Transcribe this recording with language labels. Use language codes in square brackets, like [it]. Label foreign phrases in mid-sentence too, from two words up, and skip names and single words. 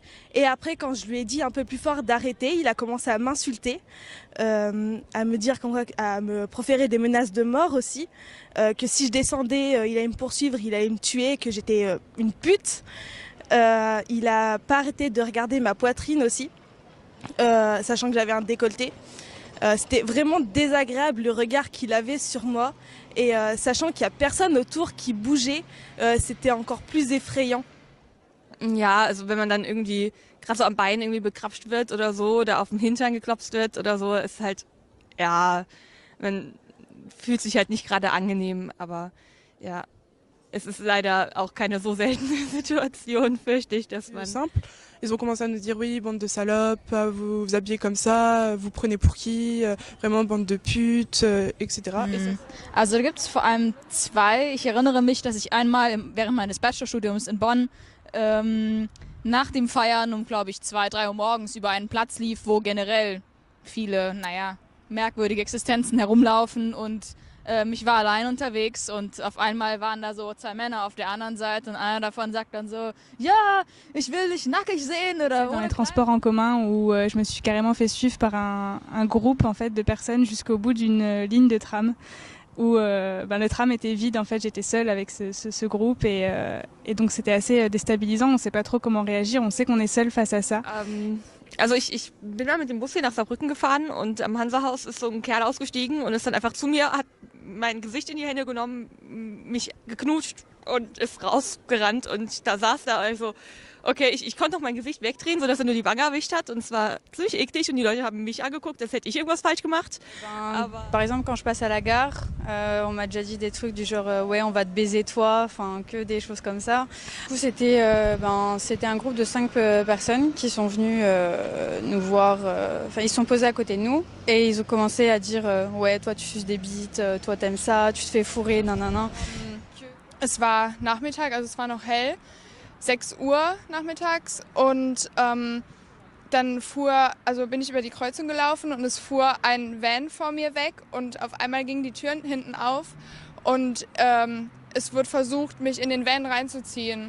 [fr] Et après, quand je lui ai dit un peu plus fort d'arrêter, il a commencé à m'insulter, à me dire, à me proférer des menaces de mort aussi, que si je descendais, il allait me poursuivre, il allait me tuer, que j'étais une pute. Il a pas arrêté de regarder ma poitrine aussi, sachant que j'avais un décolleté. C'était vraiment désagréable le regard qu'il avait sur moi, et sachant qu'il y a personne autour qui bougeait, c'était encore plus effrayant. [de] Ja, also wenn man dann irgendwie gerade so am Bein irgendwie begrapscht wird oder so, oder auf den Hintern geklopft wird oder so, ist halt, ja, man fühlt sich halt nicht gerade angenehm, aber ja, es ist leider auch keine so seltene Situation, fürchte ich, dass man... [fr] Simple. Ils ont commencé à nous dire oui, bande de salopes, vous vous habillez comme ça, vous prenez pour qui, vraiment bande de putes, etc. [de] Also da gibt es vor allem zwei. Ich erinnere mich, dass ich einmal während meines Bachelorstudiums in Bonn nach dem Feiern um, glaube ich, 2, 3 Uhr morgens über einen Platz lief, wo generell viele, merkwürdige Existenzen herumlaufen und ich war allein unterwegs und auf einmal waren da so 2 Männer auf der anderen Seite und einer davon sagt dann so, ja, ich will dich nackig sehen oder [fr] dans les transports en commun où je me suis carrément fait suivre par un groupe en fait de personnes jusqu'au bout d'une ligne de tram où le tram était vide, en fait j'étais seule avec ce groupe et donc c'était assez déstabilisant, on sait pas trop comment réagir, on sait qu'on est seul face à ça. [de] Also ich bin mal mit dem Bus hier nach Saarbrücken gefahren und am Hansahaus ist so ein Kerl ausgestiegen und ist dann einfach zu mir, hat mein Gesicht in die Hände genommen, mich geknutscht und ist rausgerannt und da saß da also, okay, ich konnte noch mein Gesicht wegdrehen, sodass er nur die Wange erwischt hat und es war ziemlich eklig und die Leute haben mich angeguckt, als hätte ich irgendwas falsch gemacht. [fr] Par exemple, quand je passe à la gare, on m'a déjà dit des trucs du genre ouais, on va te baiser toi, enfin que des choses comme ça. Du coup, c'était un groupe de 5 personnes qui sont venues nous voir. Enfin, ils se sont posés à côté de nous et ils ont commencé à dire ouais, toi tu suces des bites, toi t'aimes ça, tu te fais fourrer, nanana. [de] Es war Nachmittag, also es war noch hell, 6 Uhr nachmittags und dann bin ich über die Kreuzung gelaufen und es fuhr ein Van vor mir weg und auf einmal gingen die Türen hinten auf und es wurde versucht, mich in den Van reinzuziehen.